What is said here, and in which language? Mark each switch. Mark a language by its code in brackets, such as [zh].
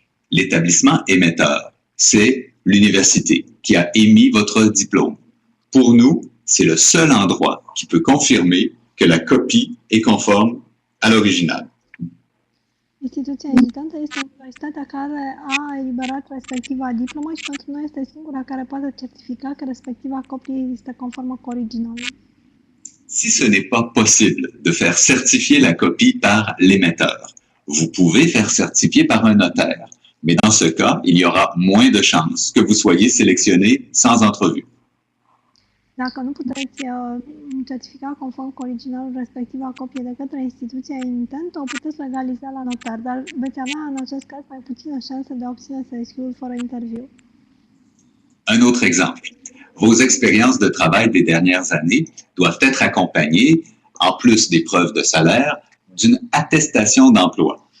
[fr] L'établissement émetteur, c'est l'université qui a émis votre diplôme. Pour nous, c'est le seul endroit qui peut confirmer que la copie est conforme à l'original. [ro] Instituția emitentă este universitatea care a eliberat respectiva diplomă și pentru noi este singura care poate certifica că respectiva copie este conformă cu originalul. [fr] Si ce n'est pas possible de faire certifier la copie par l'émetteur, vous pouvez faire certifier par un notaire. Mais dans ce cas, il y aura moins de chances que vous soyez sélectionné sans entrevue. [ro] Dacă nu puteți certifica conform cu originalul respectiva copie de către instituția emitentă, o puteți legaliza la notar, dar veți avea în acest caz mai puțină șanse de a obține CSQ-ul fără interviu. [fr] Un autre exemple. Vos expériences de travail des dernières années doivent être accompagnées, en plus des preuves de salaire, d'une attestation d'emploi.